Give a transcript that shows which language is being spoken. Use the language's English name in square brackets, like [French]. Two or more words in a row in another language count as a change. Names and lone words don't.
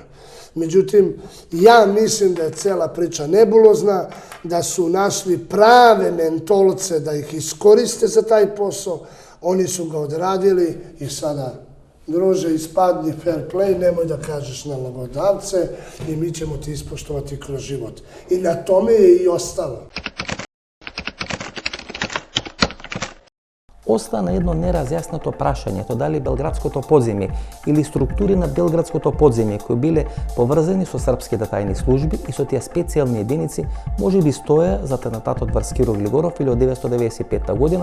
[Serbian] Međutim, ja mislim da je cela priča nebulozna, da su našli prave mentolce da ih iskoriste za taj posao. Oni su ga odradili i sada, druže, ispadni [English] fair play, [Serbian] nemoj da kažeš nalogodavce i mi ćemo ti ispoštovati kroz život. I na tome je i ostalo. [Macedonian] Остана едно неразјаснато прашањето дали белградското подземје или структури на белградското подземје кои биле поврзани со српските тајни служби и со тие специјални единици може би стоја за атентатот врз Киро Глигоров или од 1995 година.